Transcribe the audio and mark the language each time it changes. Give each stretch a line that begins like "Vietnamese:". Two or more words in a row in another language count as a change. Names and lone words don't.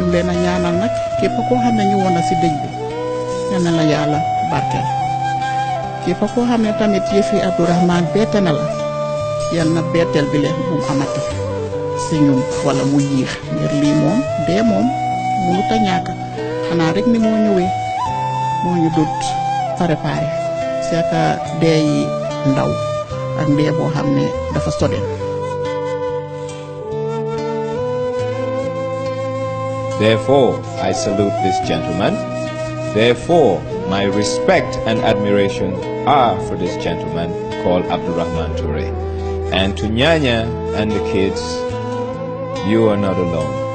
Wolof: leen a ñaanal nag képp koo xam ne ñu woon na si dëj bi ñaan na la yàlla barkeel képp koo xam ne tamit yëfi Abdourahman bette na la yal na betteel bi leen bu mu amati si ñun wala mu yiix ngir lii moom dee moom mënut a ñàkk xanaa rek ni moo ñëwee moo ñu dut préparé
French: c'est que
Wolof: dee yi ndaw ak dee boo xam ne dafa sodeen.
English: Therefore, I salute this gentleman. Therefore, my respect and admiration are for this gentleman called Abdurrahman Toure. And to Nyanya and the kids, you are not alone.